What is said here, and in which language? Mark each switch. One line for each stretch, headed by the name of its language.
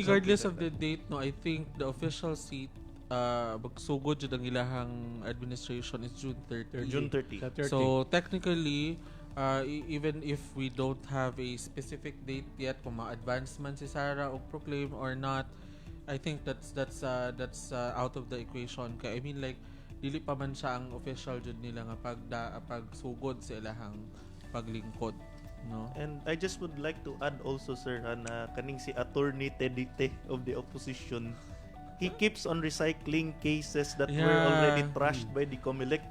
English: Regardless of the date, no, I think the official seat
Cebuano: magsugod jud ang ilahang
English: administration is June 30. June 30. So technically, even if we don't have a specific date yet
Cebuano: kung ma-advance man
English: si Sara o proclaim or not, I think that's out of the equation.
Cebuano: Kaya
English: I mean like
Cebuano: dili pa man siya ang official jud nila nga pagsugod sa ilahang paglingkod. No.
English: And I just would like to add also, sir,
Cebuano: na kaning si
English: Attorney Tedite of the opposition, he keeps on recycling cases that were already trashed by the COMELEC.